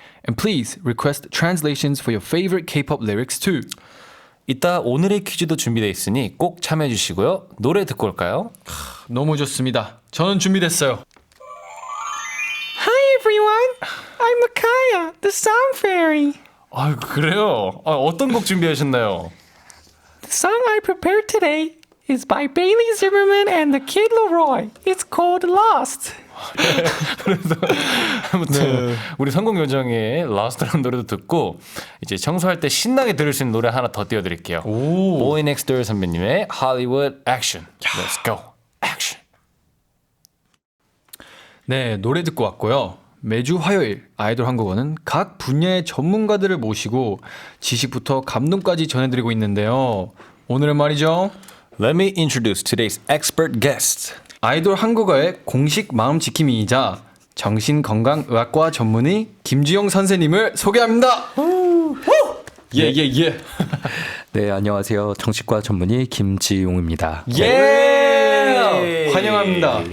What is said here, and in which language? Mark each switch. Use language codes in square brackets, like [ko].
[en] And please request translations for your favorite K-pop lyrics too. [ko] 이따 오늘의 퀴즈도 준비되어 있으니 꼭 참여해 주시고요. 노래 듣고 올까요? 너무 좋습니다. 저는 준비됐어요. [en] Hi everyone, I'm Makaya, the Song Fairy. [ko] 그래요? 어떤 곡 준비하셨나요? [en] The song I prepared today is by Bailey Zimmerman and the Kid Leroy. It's called Lost. [ko] 아무튼 우리 성공 요정의 라스트라는 노래도 듣고 이제 청소할 때 신나게 들을 수 있는 노래 하나 더 띄워드릴게요. Boy Next Door 선배님의 Hollywood Action. [en] Let's go. Action. [ko] 네, 노래 듣고 왔고요. 매주 화요일 아이돌 한국어는 각 분야의 전문가들을 모시고 지식부터 감동까지 전해드리고 있는데요. 오늘은 말이죠. [en] Let me introduce today's expert guest. [ko] 아이돌 한국어의 공식 마음 지킴이이자 정신건강의학과 전문의 김주영 선생님을 소개합니다. 예. 네, 안녕하세요. 정치과 전문의 김지용입니다. 예! 환영합니다.